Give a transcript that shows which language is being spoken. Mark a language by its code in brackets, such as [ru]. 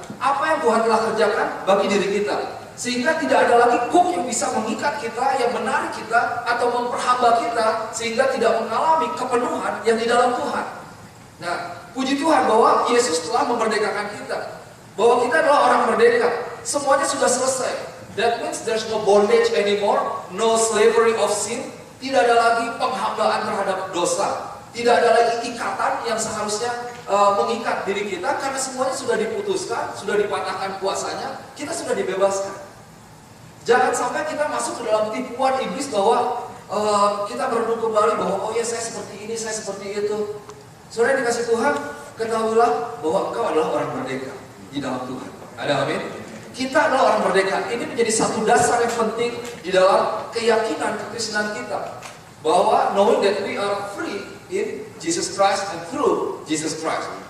[id] Apa yang Tuhan telah kerjakan bagi diri kita. Sehingga tidak ada lagi kuk yang bisa mengikat kita, yang menarik kita, atau memperhamba kita, sehingga tidak mengalami kepenuhan yang di dalam Tuhan. Nah, puji Tuhan bahwa Yesus telah memerdekakan kita. Bahwa kita adalah orang merdeka. Semuanya sudah selesai. [en] That means there's no bondage anymore, no slavery of sin. [id] Tidak ada lagi penghambaan terhadap dosa. Tidak ada lagi ikatan yang seharusnya mengikat diri kita, karena semuanya sudah diputuskan, sudah dipatahkan kuasanya, kita sudah dibebaskan. Jangan sampai kita masuk ke dalam tipuan iblis bahwa kita merenung kembali bahwa oh ya saya seperti ini, saya seperti itu. Saudara dikasih Tuhan, ketahuilah bahwa engkau adalah orang merdeka di dalam Tuhan. Ada amin? Kita adalah orang merdeka. Ini menjadi satu dasar yang penting di dalam keyakinan kekristenan kita. [en] Bahwa knowing that we are free in Jesus Christ and through Jesus Christ.